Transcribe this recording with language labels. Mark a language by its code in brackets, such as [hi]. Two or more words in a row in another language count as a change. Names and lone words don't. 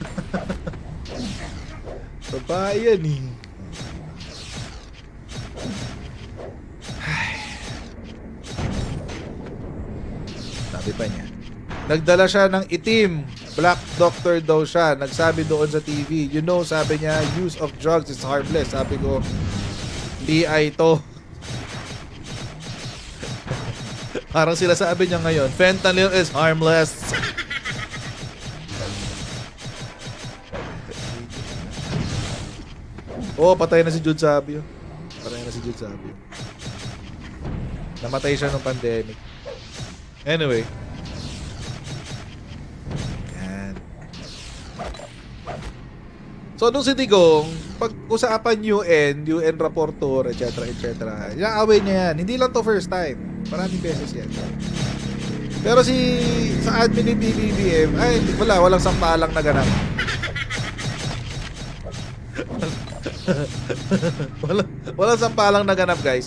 [tl] Babae yan eh. Sabi pa niya, nagdala siya ng itim. [en] Black doctor [tl] daw siya. Nagsabi doon sa TV. [en] You know, [tl] sabi niya, [en] use of drugs is harmless. [tl] Sabi ko, PI to. Parang sila sabi niya ngayon, [en] fentanyl is harmless. [tl] Oh, patay na si Jude Sabio. Patay na si Jude Sabio. Namatay siya nung pandemic. Anyway. Yan. So, nung si Digong, pag-usapan [en] UN rapporteur, [tl] etc., etc., inaaway niya yan. Hindi lang to [en] first time. [tl] Maraming beses yan. Pero sa admin ni BBM, ay, walang sampalang naganap. Walang sampalang naganap, guys.